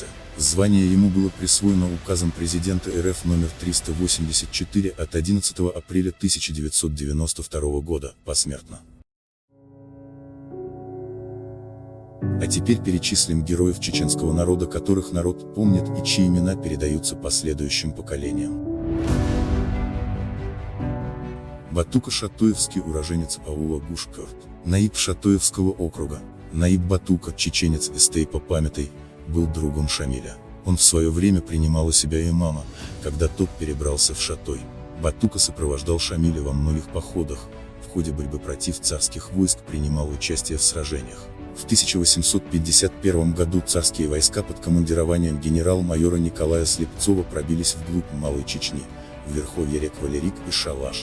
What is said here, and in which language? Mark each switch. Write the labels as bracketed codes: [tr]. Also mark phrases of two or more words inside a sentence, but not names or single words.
[ru] Звание ему было присвоено указом президента РФ номер 384 от 11 апреля 1992 года, посмертно. А теперь перечислим героев чеченского народа, которых народ помнит и чьи имена передаются последующим поколениям. Батука Шатоевский, уроженец аула Гушкёрт, наиб Шатоевского округа. Наиб Батука, чеченец из Тейпа Памятой, был другом Шамиля. Он в свое время принимал у себя имама, когда тот перебрался в Шатой. Батука сопровождал Шамиля во многих походах, в ходе борьбы против царских войск принимал участие в сражениях. В 1851 году царские войска под командированием генерал-майора Николая Слепцова пробились вглубь Малой Чечни, в верховье рек Валерик и Шалаш.